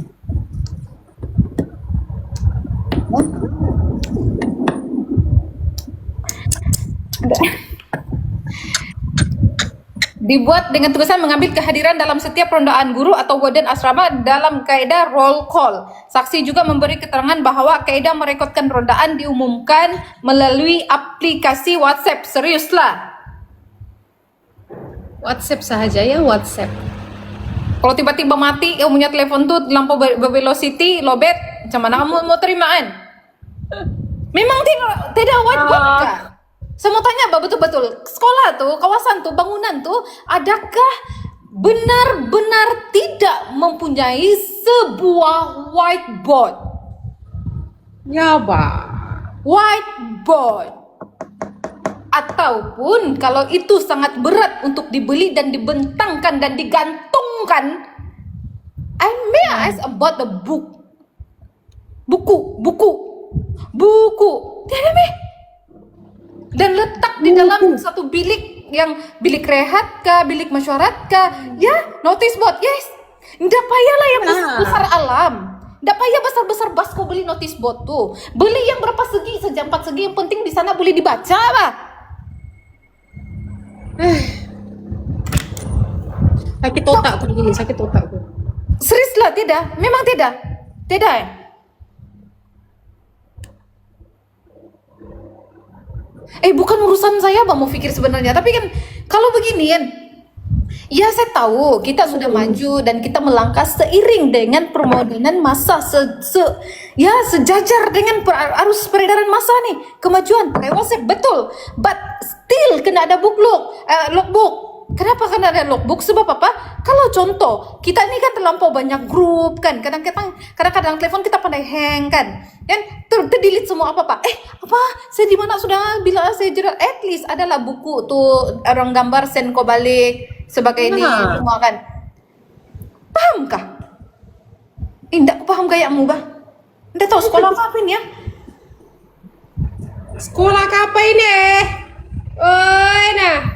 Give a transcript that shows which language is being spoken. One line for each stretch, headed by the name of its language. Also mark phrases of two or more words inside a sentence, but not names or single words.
Malay: Dibuat dengan tugasan mengambil kehadiran dalam setiap rondaan guru atau warden asrama dalam kaedah roll call. Saksi juga memberi keterangan bahwa kaedah merekodkan rondaan diumumkan melalui aplikasi WhatsApp. Seriuslah. WhatsApp sahaja ya, WhatsApp. Kalau tiba-tiba mati, kamu punya telepon tuh lampu bervelocity, lobet, macam mana kamu mau terimaan? Memang tidak wajib kah? Saya mau tanya, betul-betul sekolah tuh, kawasan tuh, bangunan tuh, adakah benar-benar tidak mempunyai sebuah whiteboard? Ya, Pak. Whiteboard. Ataupun kalau itu sangat berat untuk dibeli dan dibentangkan dan digantungkan,
English: I may ask about the book.
Malay: Buku. Tiada meh. Dan letak di dalam satu bilik, yang bilik rehat kah, bilik mesyuarat kah, ya,
English: notice board, yes.
Malay: Nggak payahlah yang besar alam. Nggak payah besar-besar bas kau beli
English: notice board
Malay: tuh. Beli yang berapa segi saja, 4 segi, yang penting di sana boleh dibaca lah. Sakit otak tuh begini, sakit otak tuh. Serius lah, tidak. Memang tidak. Tidak ya? Bukan urusan saya Bang mau pikir sebenarnya. Tapi kan kalau beginian, ya saya tahu kita sudah maju dan kita melangkah seiring dengan permodernan masa, sejajar dengan arus peredaran masa nih, kemajuan pakai WhatsApp, betul.
English: But still
Malay: kena ada logbook. Kenapa kena ada logbook? Sebab apa? Kalau contoh, kita ini kan terlampau banyak grup kan. Kadang-kadang telepon kita pandai hang kan. Dan terdelete semua apa? Saya di mana sudah bila saya jerat,
English: at least
Malay: adalah buku tuh orang gambar send kau balik sebagai ini semua kan. Pahamkah? Tidak paham gayamu bah. Tidak tahu sekolah apa ini ya? Sekolah apa ini? Oi nah.